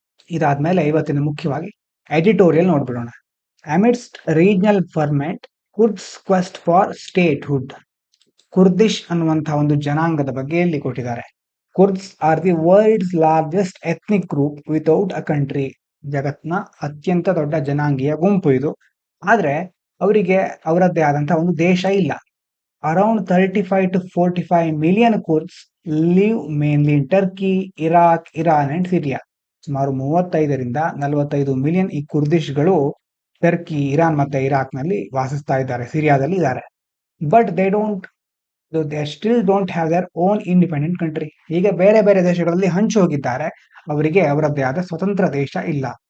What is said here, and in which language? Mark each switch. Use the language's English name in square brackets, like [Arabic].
[Kannada] ಇದಾದ್ಮೇಲೆ ಇವತ್ತಿನ ಮುಖ್ಯವಾಗಿ editorial ನೋಡ್ಬಿಡೋಣ. [English] Amidst regional ferment, Kurds quest for statehood. [Kannada] Kurdish ಅನ್ನುವಂತಹ ಒಂದು ಜನಾಂಗದ ಬಗ್ಗೆ ಇಲ್ಲಿ ಕೊಟ್ಟಿದ್ದಾರೆ. [English] Kurds are the world's largest ethnic group without a country. [Kannada] ಜಗತ್ನ ಅತ್ಯಂತ ದೊಡ್ಡ ಜನಾಂಗೀಯ ಗುಂಪು ಇದು, ಆದ್ರೆ ಅವರಿಗೆ ಅವರದ್ದೇ ಆದಂತಹ ಒಂದು ದೇಶ ಇಲ್ಲ. [English] Around 35 to 45 million Kurds live mainly in Turkey, Iraq, Iran and Syria. [Kannada] ಸುಮಾರು 35ರಿಂದ 45 ಮಿಲಿಯನ್ ಈ ಕುರ್ದಿಶ್ಗಳು ಟರ್ಕಿ, ಇರಾನ್ ಮತ್ತೆ ಇರಾಕ್ ನಲ್ಲಿ ವಾಸಿಸ್ತಾ ಇದ್ದಾರೆ, ಸಿರಿಯಾದಲ್ಲಿ ಇದ್ದಾರೆ. [English] But they still don't have their own independent country. [Kannada] ಈಗ ಬೇರೆ ಬೇರೆ ದೇಶಗಳಲ್ಲಿ ಹಂಚು ಹೋಗಿದ್ದಾರೆ, ಅವರಿಗೆ ಅವರದ್ದೇ ಆದ ಸ್ವತಂತ್ರ ದೇಶ ಇಲ್ಲ.